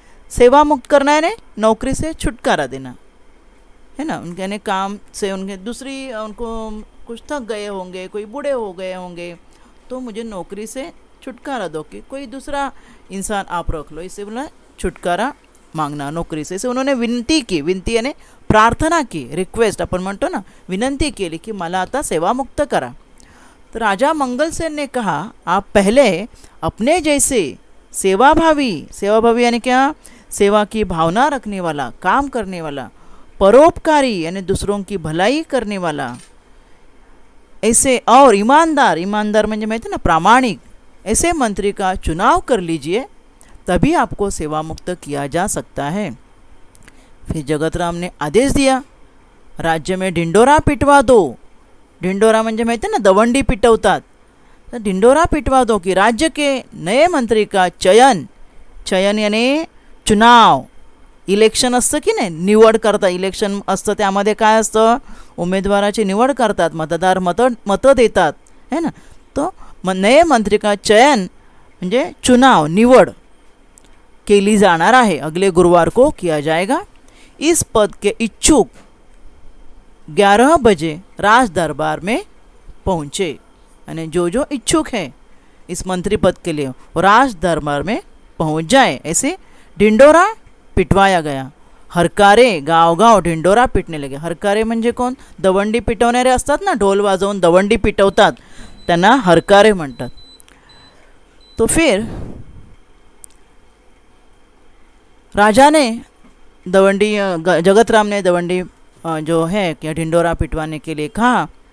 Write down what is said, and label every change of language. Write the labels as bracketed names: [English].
[Hindi] सेवा मुक्त करना है, नौकरी से छुटकारा देना है ना. उनके यानी काम से उनके उनको कुछ थक गए होंगे, कोई बूढ़े हो गए होंगे, तो मुझे नौकरी से छुटकारा दो कि कोई दूसरा इंसान आप रख लो. इससे बोला छुटकारा मांगना नौकरी से. इसे उन्होंने विनंती की. [Marathi] विनंती [Hindi] यानी प्रार्थना की, [Marathi] रिक्वेस्ट आपण म्हणतो ना, विनंती केली की मला आता सेवा मुक्त करा. [Hindi] तो राजा मंगलसेन ने कहा, आप पहले अपने जैसे सेवाभावी यानी क्या? सेवा की भावना रखने वाला, काम करने वाला, परोपकारी यानी दूसरों की भलाई करने वाला, ऐसे और ईमानदार [Marathi] म्हणजे माहिती ना, [Hindi] प्रामाणिक, ऐसे मंत्री का चुनाव कर लीजिए, तभी आपको सेवा मुक्त किया जा सकता है. फिर जगतराम ने आदेश दिया, राज्य में ढिंडोरा पिटवा दो. [Marathi] ढिंडोरा म्हणजे माहिती ना, दवंडी पिटवतात. [Hindi] तो ढिंडोरा पिटवा दो कि राज्य के नए मंत्री का चयन यानी चुनाव [Marathi] इलेक्शन असतं की नाही, निवड करता इलेक्शन असतं, त्यामध्ये काय असतं, उमेदवाराची निवड करतात, मतदार मतं देतात है ना. [Hindi] तो नए मंत्री का चयन म्हणजे चुनाव, [Marathi] निवड केली जाणार आहे, [Hindi] अगले गुरुवार को किया जाएगा. इस पद के इच्छुक 11 बजे राज दरबार में पहुँचे. यानी जो इच्छुक है इस मंत्री पद के लिए वो राज दरबार में पहुंच जाए. ऐसे ढिंडोरा पिटवाया गया. हरकारे गाव ढिंडोरा पिटने लगे. [Marathi] हरकारे म्हणजे कोण, दवंडी पिटवणारे असतात ना, ढोल वाजवून दवंडी पिटवतात, त्यांना हरकारे म्हणतात. [Hindi] तो फिर राजा ने दवंडी, जगतराम ने दवंडी जो है क्या ढिंडोरा पिटवाने के लिए कहा.